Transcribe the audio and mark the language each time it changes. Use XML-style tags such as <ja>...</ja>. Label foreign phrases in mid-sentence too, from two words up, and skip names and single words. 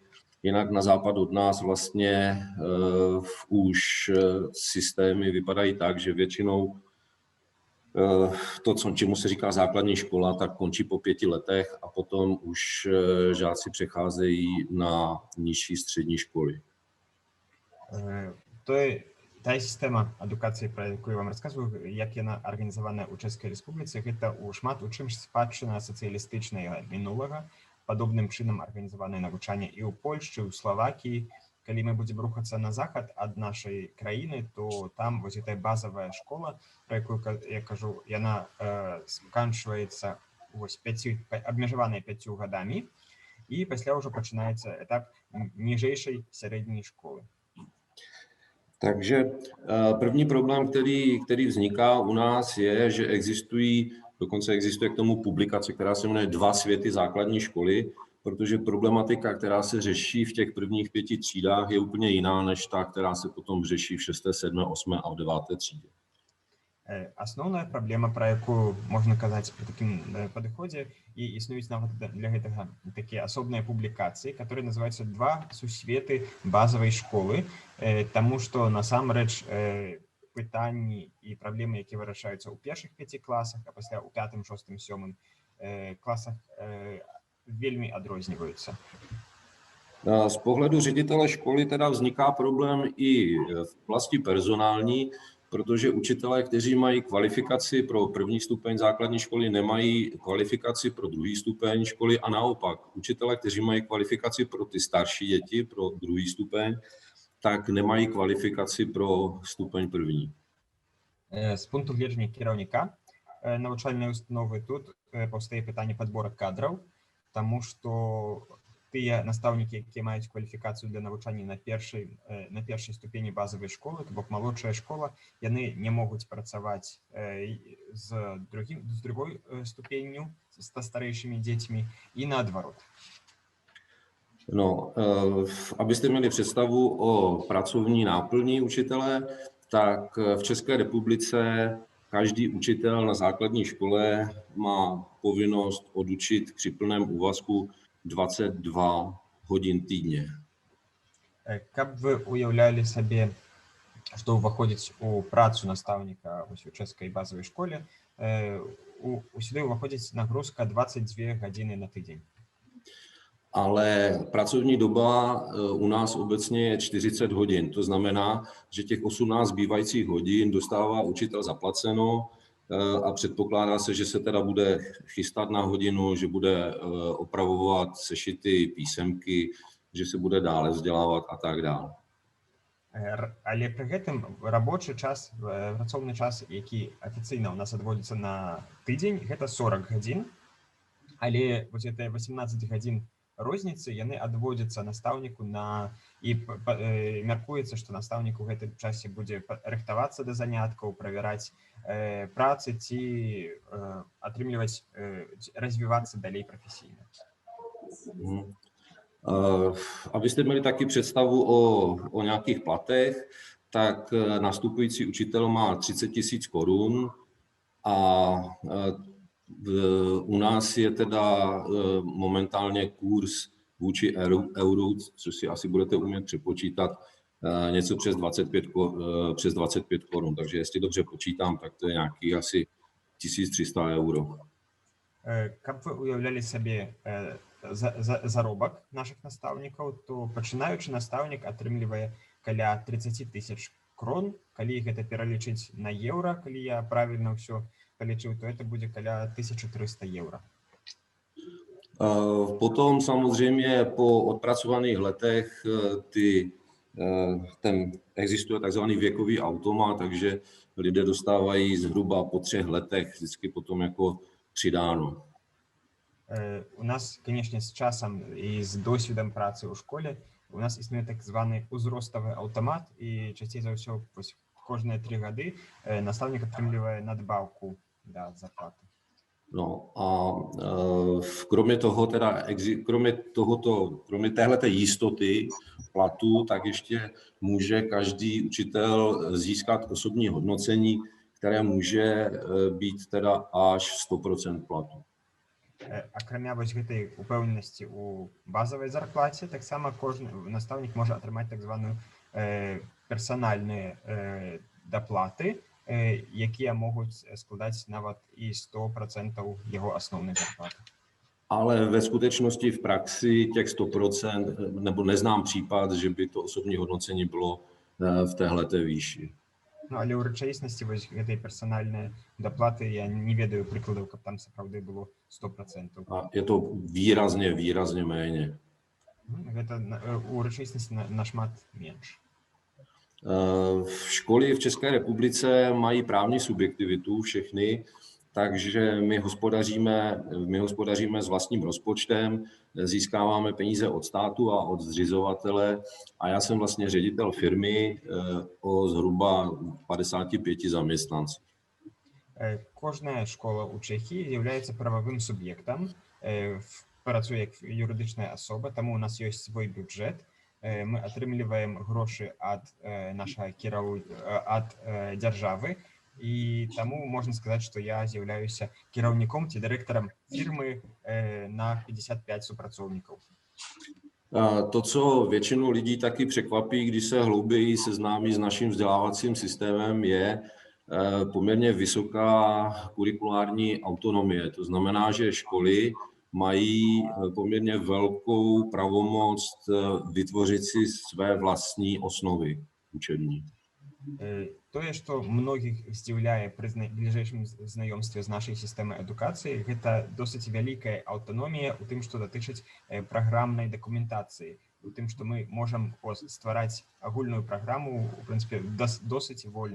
<cs>Jinak na západ od nás vlastně už systémy vypadají tak, že většinou to, čemu se říká základní škola, tak končí po 5 letech a potom už žáci přecházejí na nižší střední školy.</cs> <be>Тая сістэма адукацыі, пра якую я вам расказваю, як яна арганізаваная ў Чэшскай Рэспубліцы, гэта шмат у чым спадчына сацыялістычнага мінулага, падобным чынам арганізаванае навучанне і ў Польшчы, ў Славакіі. Калі мы будзем рухацца на захад ад нашай краіны, то там вось гэтая базавая школа, пра якую я кажу, яна сканчваецца абмежаваная 5 гадамі, і пасля ўжо пачынаецца этап ніжэйшай сярэдняй школы.</be> <cs>Takže první problém, který vzniká u nás, je, že dokonce existuje k tomu publikace, která se jmenuje 2 světy základní školy, protože problematika, která se řeší v těch prvních 5 třídách, je úplně jiná, než ta, která se potom řeší v 6., 7., 8. a v 9. třídě.</cs> <be>Асноўная праблема, пра якую можна казаць пры такім падыходзе, і існуюць нават для гэтага такія асобныя публікацыі, которые называюцца 2 сусветы базавай школы, таму што насамрэч пытанні і праблемы, якія вырашаюцца ў першых 5 класах, а пасля ў 5., 6., 7. класах вельмі адрозніваюцца.</be> <cs>Z pohledu ředitele školy teda vzniká problém i v oblasti personální, protože učitelé, kteří mají kvalifikaci pro první stupeň základní školy, nemají kvalifikaci pro druhý stupeň školy a naopak. Učitelé, kteří mají kvalifikaci pro ty starší děti, pro druhý stupeň, tak nemají kvalifikaci pro stupeň první.</cs> <be>Z пункту гледжання кіраўніка навучальнай установы тут паўстае пытанне падбора кадраў, таму што тыя настаўнікі, якія маюць кваліфікацыю для навучання на першай ступені базавай школы, то бок малодшая школа, яны не могуць працаваць з другой ступенню, са старэйшымі дзецьмі і наадварот.</be> <cs>No, abyste měli představu o pracovní náplní učitele, tak v České republice každý učitel na základní škole má povinnost odučit při plném úvazku 22 hodin týdně.</cs> <be>Каб вы уяўлялі сабе, што ўваходзіць у працу настаўніка у чэшскай базавай школе, сюды ўваходзіць нагрузка 22 гадзіны на тыдзень.</be> <cs>Ale pracovní doba u nás obecně je 40 hodin. To znamená, že těch 18 zbývajících hodin dostává učitel zaplaceno a předpokládá se, že se teda bude chystat na hodinu, že bude opravovat sešity, písemky, že se bude dále vzdělávat a tak dále.</cs> <be>Але пры гэтым рабочы час, працоўны час, які афіцыйна ў нас адводзіцца на тыдзень, гэта 40 гадзін, але вось гэтыя 18 гадзін розніцы яны адводзяцца настаўніку на і мяркуецца, што настаўнік у гэтым часе будзе рыхтавацца да заняткаў, правяраць працы ці атрымліваць, развівацца далей прафесійна.</be> <cs>Abyste měli taky představu o nějakých platech, tak nastupující učitel má 30 000 korun a u nás je teda momentálně kurz vůči euru, což si asi budete umět přepočítat, něco přes 25 korun. Takže jestli dobře počítám, tak to je nějaký asi 1300 euro.</cs> <be>Каб вы уяўлялі сабе заробак наших настаўнікаў, то пачынаючы настаўнік атрымлівае каля 30 000 крон. Калі гэта пералічыць на еўра, калі я правільна ўсё полечил, то</be> <ru>это будет</ru> <be>каля 1300 евро.</be> <cs>Potom samozřejmě po odpracovaných letech existuje takzvaný věkový automat, takže lidé dostávají zhruba po 3 letech vždycky potom jako přidáno.</cs> <be>У нас,</be> <ru>конечно, с часом и с</ru> <be>досвідом працы ў школе у нас існуе так званы узроставы аўтамат, і часцей за ўсё кожныя 3 гады настаўнік атрымлівае надбаўку до зарплаты.</be> <cs>No a kromě téhleté jistoty platu, tak ještě může každý učitel získat osobní hodnocení, které může být teda až 100% platu.</cs> <be>Акрамя вось гэтай упэўненасці у базавай зарплаце, таксама кожны настаўнік можа атрымаць так званую персанальныя даплаты, якія могуць складаць нават і 100% jeho основной зарплаты.</be> <cs>Ale ve skutečnosti v praxi těch 100%, nebo neznám případ, že by to osobní hodnocení bylo v téhleté výši. No, ale</cs> <be>u рэчаіснасці вось гэтай персанальнай даплаты я не ведаю прыкладаў, каб там сапраўды было 100%.</be> <cs>A je to výrazně méně.</cs> <be>Гэта у рэчаіснасці нашмат менш.</be> <cs>Školy v České republice mají právní subjektivitu všechny, takže my hospodaříme s vlastním rozpočtem, získáváme peníze od státu a od zřizovatele a já jsem vlastně ředitel firmy o zhruba 55 zaměstnanců.</cs> <be>Кожная школа ў Чэхіі з'яўляецца прававым суб'ектам, працуе як юрыдычная асоба, таму у нас ёсць свой бюджэт. Мы атрымліваем грошы ад дзяржавы, і таму можна сказаць, што я з'яўляюся кіраўніком ці дырэктарам фірмы на 55 супрацоўнікаў.</be> <cs>To, co většinu lidí taky překvapí, když se hlouběji seznámí s naším vzdělávacím systémem, je poměrně vysoká kurikulární autonomie. To znamená, že školy mají poměrně velkou pravomoc vytvořit si své vlastní osnovy učební.</cs> <be>Тое, што многіх здзіўляе пры бліжэйшым знаёмстве з нашай сістэмай адукацыі, гэта досыць вялікая аўтаномія ў тым, што датычыць праграмнай дакументацыі, у тым, што мы можам ствараць агульную праграму, у прынцыпе, досыць вольна.</be>